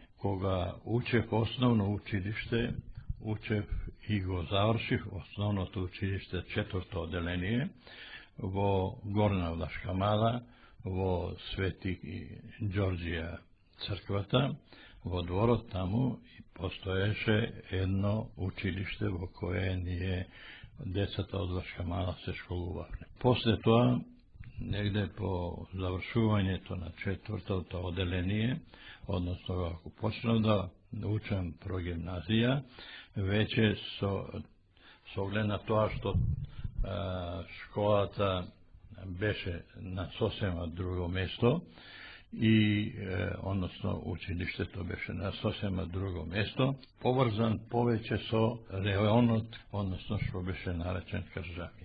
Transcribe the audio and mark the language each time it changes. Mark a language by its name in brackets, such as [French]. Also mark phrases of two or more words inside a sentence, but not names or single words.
[Macedonian] Кога учев основно училиште, учев и го завршив основното училиште 4-то одделение во Горна Влашка Мала, во Свети Ѓорѓија црквата, во дворот таму постоеше едно училиште во кое ние децата од Влашка Мала се школувавме. После тоа [Serbian] negde po [Macedonian] završувањето на четвртото оделение, односно ако почнав да учам прогимназија, веќе со оглед на тоа што школата беше на сосема друго место и односно училиштето беше на сосема друго место, поврзан повеќе со реонот, односно што беше наречен Кржами.